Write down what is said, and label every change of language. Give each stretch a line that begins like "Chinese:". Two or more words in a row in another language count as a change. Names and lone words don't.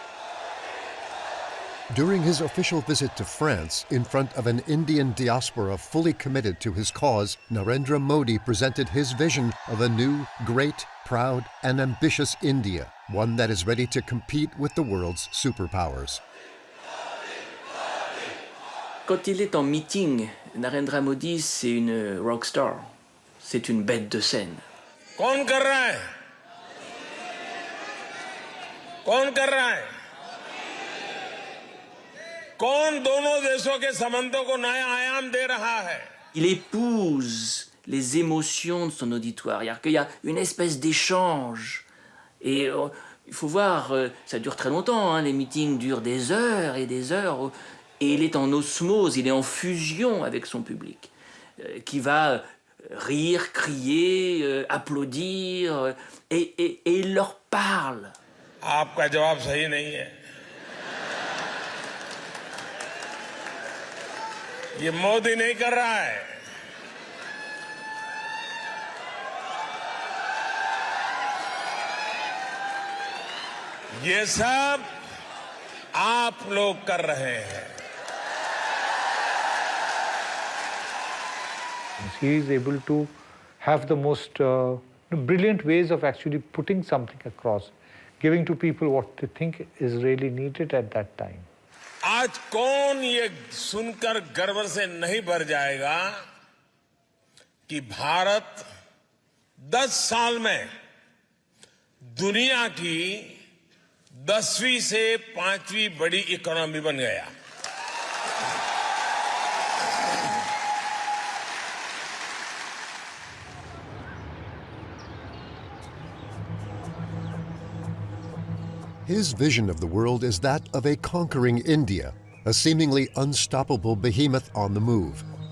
English: During his official visit to France, in front of an Indian diaspora fully committed to his cause, Narendra Modi presented his vision of a new, great, proud, and ambitious India, one that is ready to compete with the world's superpowers.
French: Quand il est en meeting, Narendra Modi, c'est une rockstar. C'est une bête de scène.
Hindi: कौन कर रहा है? कौन कर रहा है? कौन दोनों देशों के संबंधों को नया आयाम दे रहा है?
French: Il épouse les émotions de son auditoire. C'est-à-dire qu'il y a une espèce d'échange. Et il faut voir, ça dure très longtemps, hein, les meetings durent des heures et des heures. Et il est en osmose, il est en fusion avec son public, qui va rire, crier, applaudir, et il leur parle.
Hindi: आपका जवाब सही नहीं है. ये मोदी नहीं कर रहा है. ये सब आप लोग कर रहे हैं.
English: He is able to have the most brilliant ways of actually putting something across, giving to people what they think is really needed at that time.
Hindi: आज कौन ये सुनकर गर्व से नहीं भर जाएगा कि भारत 10 साल में दुनिया की 10वीं से 5वीं बड़ी इकोनॉमी बन गया.
English: His vision of the world is that of a conquering India, a seemingly unstoppable behemoth on the move.